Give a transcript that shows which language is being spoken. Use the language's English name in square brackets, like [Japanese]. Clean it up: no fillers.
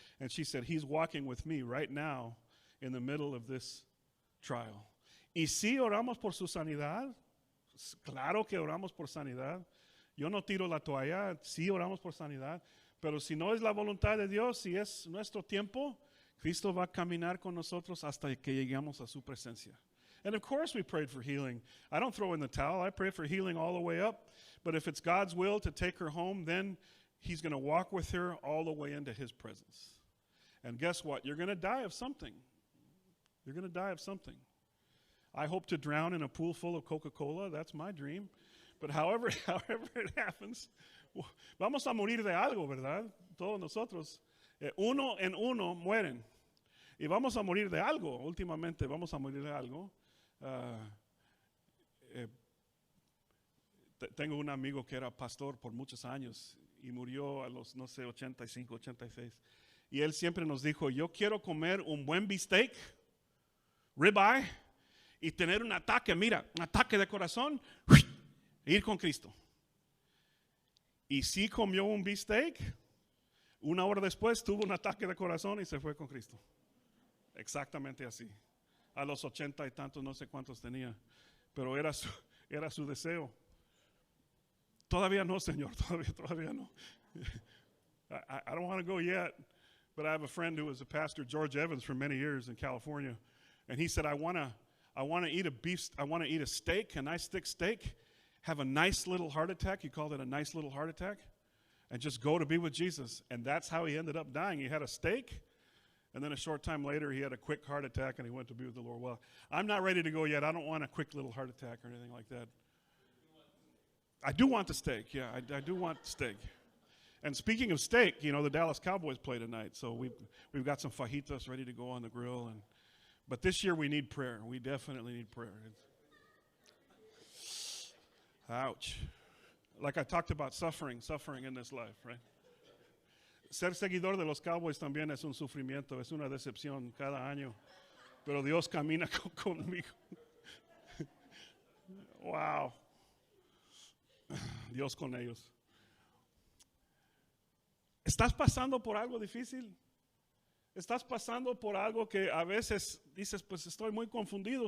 [English] And she said, He's walking with me right now in the middle of this trial. [Spanish] ¿Y si oramos por su sanidad? Claro que oramos por sanidad. Yo no tiro la toalla, sí oramos por sanidad. Pero si no es la voluntad de Dios, si es nuestro tiempo, Cristo va a caminar con nosotros hasta que lleguemos a su presencia. [English] And of course we prayed for healing. I don't throw in the towel. I pray for healing all the way up. But if it's God's will to take her home, then He's going to walk with her all the way into His presence. And guess what? You're going to die of something. You're going to die of something. I hope to drown in a pool full of Coca-Cola. That's my dream. But however it happens, [Spanish] vamos a morir de algo, ¿verdad? Todos nosotros. Uno en uno mueren. Y vamos a morir de algo. Últimamente vamos a morir de algo. Tengo un amigo que era pastor por muchos años y murió a los, no sé, 85, 86. Y él siempre nos dijo, yo quiero comer un buen bistec, ribeye, y tener un ataque, mira, un ataque de corazón, e ir con Cristo. Y sí comió un bistec, 1 hora después tuvo un ataque de corazón y se fue con Cristo. Exactamente así. A los 80 y tantos, no sé cuántos tenía, pero era su deseo. Todavía no, Señor, todavía no. [English] I don't want to go yet, but I have a friend who was a pastor, George Evans, for many years in California, and he said, I want to eat a beef. I want to eat a steak, a nice thick steak, have a nice little heart attack. He called it a nice little heart attack, and just go to be with Jesus. And that's how he ended up dying. He had a steak, and then a short time later, he had a quick heart attack, and he went to be with the Lord. Well, I'm not ready to go yet. I don't want a quick little heart attack or anything like that. I do want the steak. Yeah, I do want steak. And speaking of steak, you know, the Dallas Cowboys play tonight, so we've got some fajitas ready to go on the grill. But this year we need prayer. We definitely need prayer. Ouch. Like I talked about suffering in this life, right? [Spanish] Ser seguidor de los Cowboys también es un sufrimiento, es una decepción cada año. Pero Dios camina conmigo. Wow. Dios con ellos. ¿Estás pasando por algo difícil? ¿Estás pasando por algo que a veces dices, pues estoy muy confundido?